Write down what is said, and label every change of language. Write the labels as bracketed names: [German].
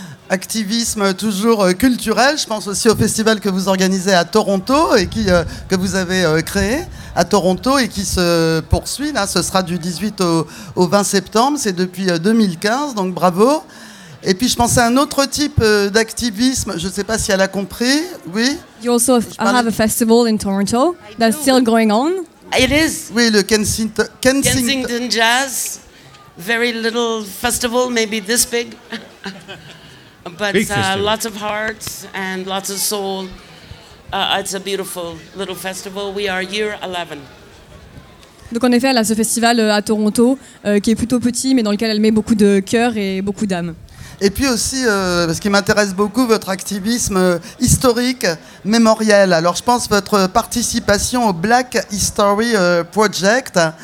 [French] Activisme toujours culturel, je pense aussi au festival que vous organisez à Toronto et que vous avez créé à Toronto et qui se poursuit, là. Ce sera du 18 au 20 septembre, c'est depuis 2015, donc bravo. Et puis je pensais à un autre type d'activisme, je ne sais pas si elle a compris, oui. [English] You also have a festival in Toronto that's still going on. It is. [French] Oui, le Kensington [English] Jazz, very little festival, maybe this big. But lots of hearts and lots of soul. It's a beautiful little festival. We are year 11. [French] Donc en effet, elle a ce festival à Toronto qui est plutôt petit, mais dans lequel elle met beaucoup de cœur et beaucoup d'âme. Et puis aussi, ce qui m'intéresse beaucoup, votre activisme historique, mémoriel. Alors je pense votre participation au Black History Project.